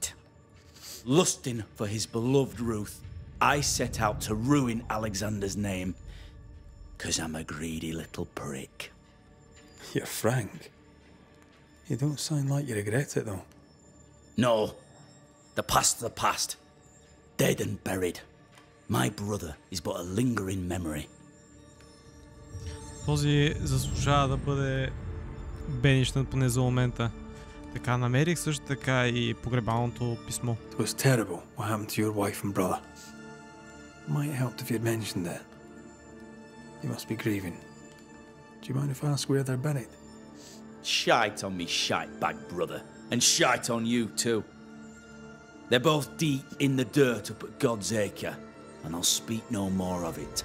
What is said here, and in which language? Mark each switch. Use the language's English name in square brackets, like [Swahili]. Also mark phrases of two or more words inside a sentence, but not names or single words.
[English] Lusting for his beloved Ruth, I set out to ruin Alexander's name, 'cause I'm a greedy little prick. You're frank. You don't sound like you regret it, though. No, the past's the past. Dead and buried. My brother is but a lingering memory. [Bulgarian] Този заслужава да бъде бенищнат поне за момента. Така, намерих също така и погребалното писмо. [English] It was terrible what happened to your wife and brother. Might help if you'd mentioned it. You must be grieving. Do you mind if I ask where they're buried? Shite on me shite bag brother, and shite on you too. They're both deep in the dirt up at God's Acre, and I'll speak no more of it.